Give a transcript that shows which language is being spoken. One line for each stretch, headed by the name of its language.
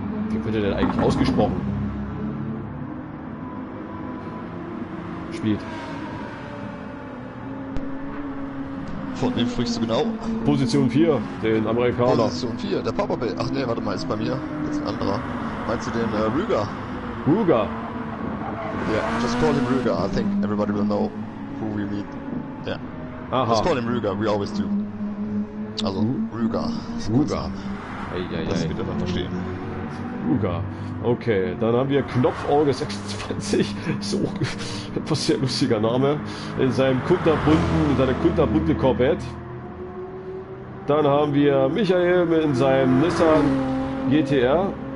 German: Wie wird er denn eigentlich ausgesprochen? Spielt. Von wem sprichst du genau? Position 4, den Amerikaner. Position 4, der Papa Bell. Ach ne, warte mal, ist bei mir. Jetzt ein anderer. Meinst du den Rüger? Ruger.
English: Yeah, just call him Rüger. I think everybody will know who we meet. Yeah. Aha. Just call him Rüger, we always do.
German: Also, Rüger. Ruger. Das wird er dann verstehen. Ruger. Okay, dann haben wir Knopfauge 26. So etwas sehr lustiger Name. In seiner kunterbunte Corvette. Dann haben wir Michael in seinem Nissan GTR.